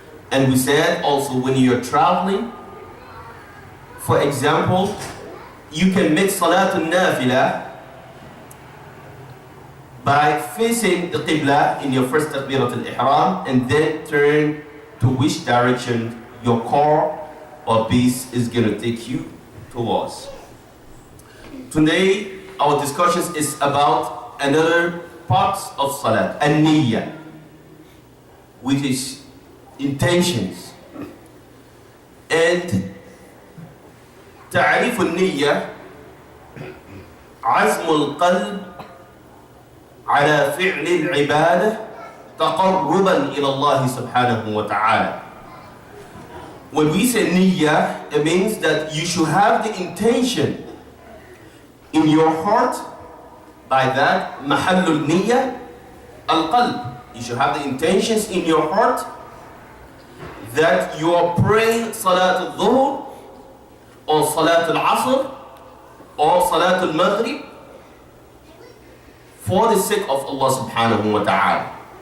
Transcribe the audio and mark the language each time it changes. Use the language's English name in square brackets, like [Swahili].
[English] And we said also when you're traveling, for example, you can make salat al-nafila by facing the qibla in your first takbirat al-ihram and then turn to which direction your car or beast is going to take you towards. Today, our discussion is about another part of salat, an-niyya, which is intentions. [Arabic] And تعريف النية عزم القلب على فعل العبادة تقربا إلى الله سبحانه وتعالى. [English] When we say niyyah, it means that you should have the intention in your heart. By that, mahallul niyyah al-qalb. You should have the intentions in your heart that you are praying salat al-dhuhr or salat al-asr or salat al-maghrib for the sake of Allah subhanahu wa ta'ala.